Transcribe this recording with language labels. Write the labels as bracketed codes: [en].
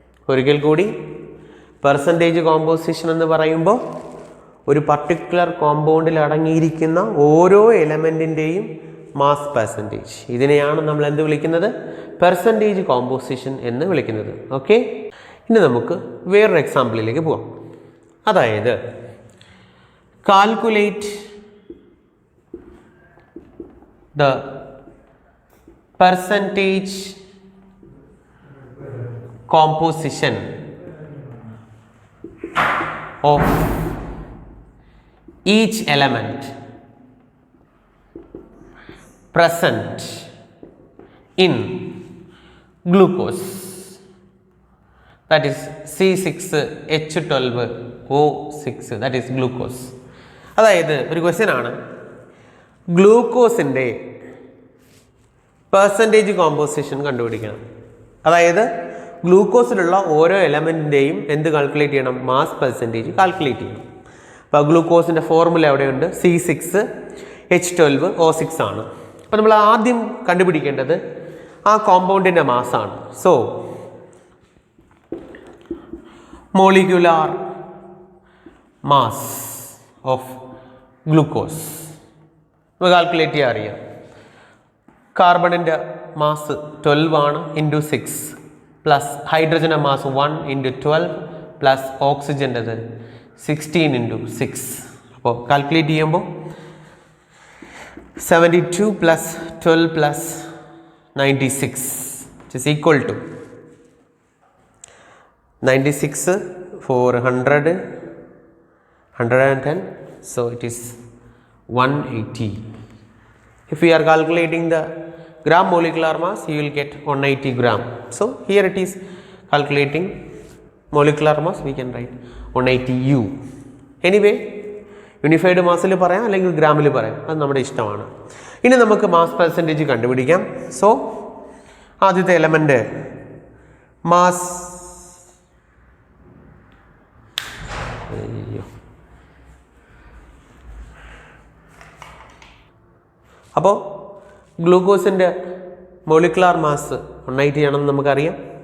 [ml] ഒരിക്കൽ കൂടി, percentage composition എന്ന് പറയുമ്പോൾ ഒരു പർട്ടിക്കുലർ കോമ്പൗണ്ടിൽ അടങ്ങിയിരിക്കുന്ന ഓരോ എലമെൻറ്റിൻ്റെയും മാസ് പെർസെൻറ്റേജ്, ഇതിനെയാണ് നമ്മൾ എന്ത് വിളിക്കുന്നത്? പെർസെൻറ്റേജ് കോമ്പോസിഷൻ എന്ന് വിളിക്കുന്നത്. ഓക്കെ, ഇനി നമുക്ക് വേറൊരു എക്സാമ്പിളിലേക്ക് പോവാം. [en] അതായത് calculate the percentage composition of each element present in glucose, that is C6H12O6, that is glucose. [ml] അതായത് ഒരു ക്വസ്റ്റ്യൻ ആണ്, ഗ്ലൂക്കോസിൻ്റെ പെർസെൻറ്റേജ് കോമ്പോസിഷൻ കണ്ടുപിടിക്കണം. അതായത് ഗ്ലൂക്കോസിലുള്ള ഓരോ എലമെൻറ്റിൻ്റെയും എന്ത് കാൽക്കുലേറ്റ് ചെയ്യണം? മാസ് പെർസെൻറ്റേജ് കാൽക്കുലേറ്റ് ചെയ്യണം. അപ്പോൾ ഗ്ലൂക്കോസിൻ്റെ ഫോർമുല എവിടെയുണ്ട്? C6H12O6 ആണ്. അപ്പോൾ നമ്മൾ ആദ്യം കണ്ടുപിടിക്കേണ്ടത് ആ കോമ്പൗണ്ടിൻ്റെ മാസാണ്. So molecular mass of glucose നമുക്ക് കാൽക്കുലേറ്റ് ചെയ്യാൻ അറിയാം. കാർബണിൻ്റെ മാസ് 12 ആണ് into 6 plus ഹൈഡ്രജൻ്റെ mass 1 into 12 plus ഓക്സിജൻ്റെത് 16 into 6. അപ്പോൾ കാൽക്കുലേറ്റ് ചെയ്യുമ്പോൾ [en] 72 plus 12 plus 96, which is equal to 96 for 100, 110, so it is 180. If we are calculating the gram molecular mass, you will get 180 gram. So here it is calculating molecular mass, we can write 180 U. [ml] Anyway, unified മാസിൽ പറയാം, അല്ലെങ്കിൽ ഗ്രാമിൽ പറയാം, അത് നമ്മുടെ ഇഷ്ടമാണ്. ഇനി നമുക്ക് mass percentage കണ്ടുപിടിക്കാം. So ആദ്യത്തെ എലമെൻ്റ് മാസ്, അപ്പോൾ ഗ്ലൂക്കോസിൻ്റെ മോളിക്കുലാർ മാസ് 180 ആണെന്ന് നമുക്കറിയാം.